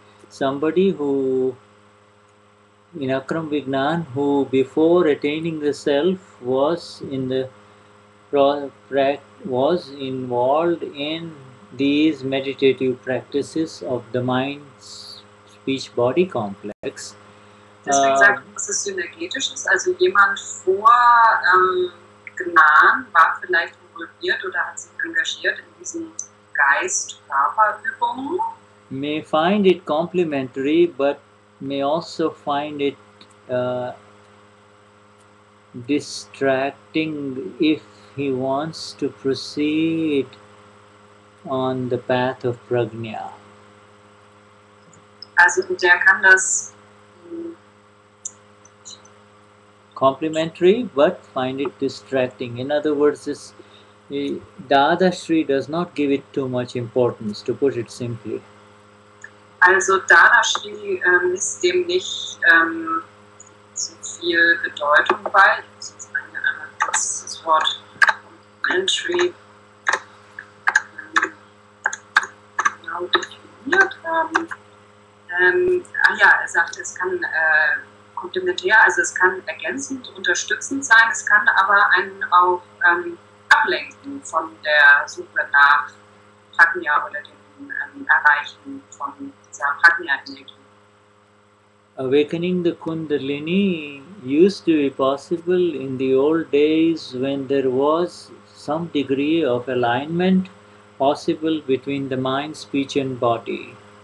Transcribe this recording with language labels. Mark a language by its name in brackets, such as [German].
[English] Somebody who in Akram Vignan, who before attaining the self was involved in these meditative practices of the mind, speech, body complex, [German] Deswegen sagt man, dass es synergetisch ist. Also jemand vor Gnan war vielleicht involviert oder hat sich engagiert in diesen Geist-Körper-Übungen. [English] May find it complementary, but may also find it distracting if he wants to proceed on the path of prajna. [German] Also der kann das [English] Complementary, but find it distracting. In other words, this Dadashri does not give it too much importance, to put it simply. [German] Also Dadashri misst dem nicht so viel Bedeutung bei. Ich muss einmal kurz das Wort Complementary genau definiert haben. Er sagt, es kann komplementär, also es kann ergänzend, unterstützend sein, es kann aber einen auch ablenken von der Suche nach Prajna oder dem Erreichen von dieser Prajna-Energie. [English] Awakening the Kundalini used to be possible in the old days when there was some degree of alignment possible between the mind, speech and body.